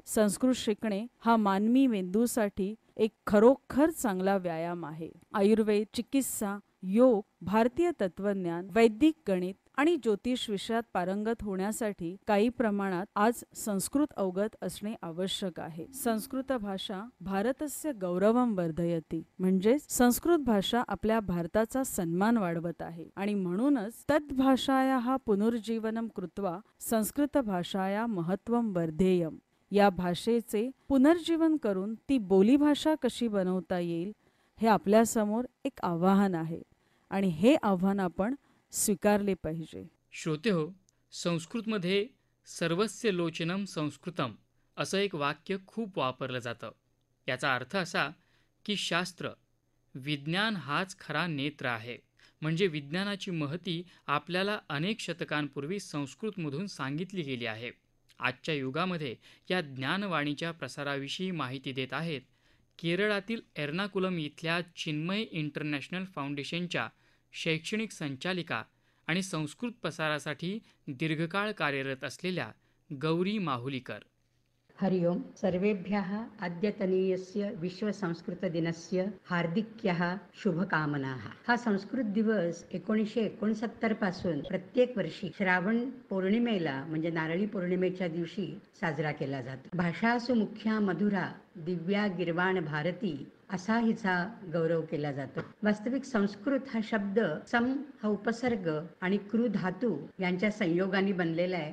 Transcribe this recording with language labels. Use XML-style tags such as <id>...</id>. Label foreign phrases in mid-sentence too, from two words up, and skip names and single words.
<mr>संस्कृत शिकणे हा मानवी मेंदूसाठी एक खरोखर चांगला व्यायाम आहे. आयुर्वेद, चिकित्सा, योग, भारतीय तत्वज्ञान, वैदिक गणित आणि ज्योतिष विषयात पारंगत होण्यासाठी काही प्रमाणात आज संस्कृत अवगत असणे आवश्यक आहे.</mr> <sa>संस्कृत भाषा भारतस्य गौरवं वर्धयति,</sa> <mr>म्हणजे संस्कृत भाषा आपल्या भारताचा सन्मान वाढवत आहे आणि म्हणूनच</mr> <sa>तद्भाषायाः पुनर्जीवनं कृत्वा संस्कृत भाषाया महत्त्वं वर्धेयम्.</sa> <mr>या भाषेचे पुनर्जीवन करून ती बोलीभाषा कशी बनवता येईल हे आपल्यासमोर एक आव्हान आहे आणि हे आव्हान आपण स्वीकारले पाहिजे. श्रोते हो, संस्कृतमध्ये</mr> <sa>सर्वस्य लोचनम संस्कृतम</sa> <mr>असं एक वाक्य खूप वापरलं जातं. याचा अर्थ असा की शास्त्र, विज्ञान हाच खरा नेत्र आहे. म्हणजे विज्ञानाची महती आपल्याला अनेक शतकांपूर्वी संस्कृतमधून सांगितली गेली आहे. आजच्या युगामध्ये या ज्ञानवाणीच्या प्रसाराविषयी माहिती देत आहेत केरळातील एर्नाकुलम इथल्या चिन्मय इंटरनॅशनल फाउंडेशनच्या शैक्षणिक संचालिका आणि संस्कृत प्रसारासाठी दीर्घकाळ कार्यरत असलेल्या गौरी माहुलीकर.</mr> <sa>हरि ओं सर्वेभ्यः अद्यतनीयस्य विश्वसंस्कृतदिनस्य हार्दिक्यः शुभकामनाः.</sa> <mr>हा संस्कृत दिवस 1969 पासून प्रत्येक वर्षी श्रावण पौर्णिमेला म्हणजे नारळी पौर्णिमेच्या दिवशी साजरा केला जातो.</mr> <sa>भाषा सुमुख्या मधुरा दिव्या गिरवाण भारती</sa> <mr>असा हिचा गौरव केला जातो. वास्तविक संस्कृत हा शब्द सम हा उपसर्ग आणि कृ धातू यांच्या संयोगाने बनलेला आहे.</mr>